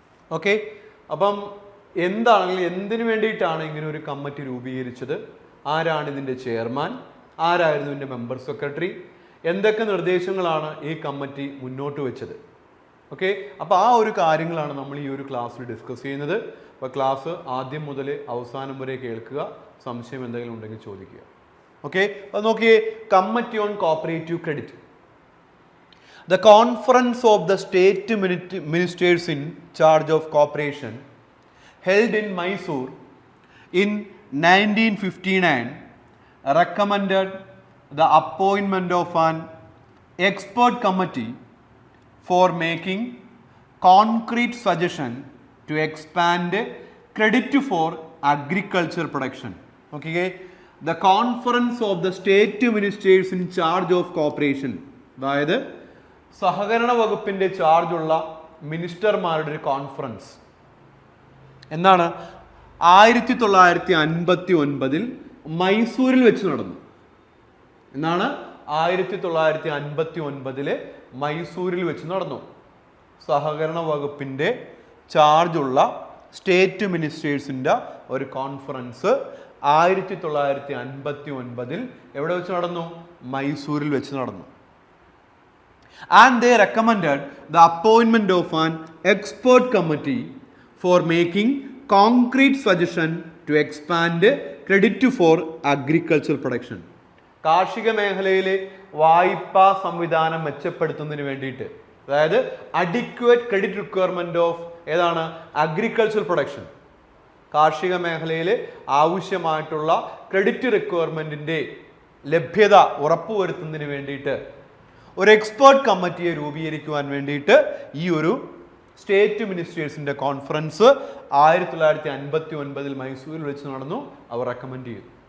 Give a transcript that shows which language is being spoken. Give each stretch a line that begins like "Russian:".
Malayalam: Okay, അപ്പം എന്താണെങ്കിൽ എന്തിനു വേണ്ടിയിട്ടാണ് ഇങ്ങനെ ഒരു കമ്മിറ്റി രൂപീകരിച്ചത്, ആരാണ് ഇതിൻ്റെ ചെയർമാൻ, ആരായിരുന്നു ഇതിൻ്റെ മെമ്പർ സെക്രട്ടറി, എന്തൊക്കെ നിർദ്ദേശങ്ങളാണ് ഈ കമ്മിറ്റി മുന്നോട്ട് വെച്ചത്. ഓക്കെ, അപ്പോൾ ആ ഒരു കാര്യങ്ങളാണ് നമ്മൾ ഈ ഒരു ക്ലാസ്സിൽ ഡിസ്കസ് ചെയ്യുന്നത്. അപ്പോൾ ക്ലാസ് ആദ്യം മുതൽ അവസാനം വരെ കേൾക്കുക, സംശയം എന്തെങ്കിലും ഉണ്ടെങ്കിൽ ചോദിക്കുക. ഓക്കെ, അപ്പോൾ നോക്കിയേ, committee on cooperative credit.
English: The Conference of the State Ministers in charge of cooperation held in Mysore in 1959 recommended the appointment of an expert committee for making concrete suggestion to expand credit for agriculture production. Okay, the Conference of the State Ministers in charge of cooperation,
Malayalam: അതായത് സഹകരണ വകുപ്പിൻ്റെ ചാർജുള്ള മിനിസ്റ്റർമാരുടെ ഒരു conference എന്നാണ് 1959 മൈസൂരിൽ വെച്ച് നടന്നു. എന്നാണ് 1959 മൈസൂരിൽ വെച്ച് നടന്നു. സഹകരണ വകുപ്പിൻ്റെ ചാർജുള്ള സ്റ്റേറ്റ് മിനിസ്റ്റേഴ്സിൻ്റെ ഒരു കോൺഫറൻസ് 1959 എവിടെ വെച്ച് നടന്നു? മൈസൂരിൽ വെച്ച് നടന്നു.
English: And they recommended the appointment of an expert committee for making concrete suggestion to expand credit for agricultural production.
Malayalam: കാർഷിക മേഖലയിലെ വായ്പാ സംവിധാനം മെച്ചപ്പെടുത്തുന്നതിന് വേണ്ടിയിട്ട്, അതായത് അഡിക്വേറ്റ് ക്രെഡിറ്റ് റിക്വയർമെന്റ് ഓഫ് ഏതാണ്? Agriculture production. കാർഷിക മേഖലയിൽ ആവശ്യമായിട്ടുള്ള ക്രെഡിറ്റ് റിക്വയർമെന്റിന്റെ ലഭ്യത ഉറപ്പുവരുത്തുന്നതിന് വേണ്ടിയിട്ട് ഒരു എക്സ്പേർട്ട് കമ്മിറ്റിയെ രൂപീകരിക്കുവാൻ വേണ്ടിയിട്ട് ഈ ഒരു സ്റ്റേറ്റ് മിനിസ്റ്റേഴ്സിൻ്റെ കോൺഫറൻസ് 1959 മൈസൂരിൽ വെച്ച് നടന്നു. അവർ റെക്കമെൻഡ് ചെയ്തു.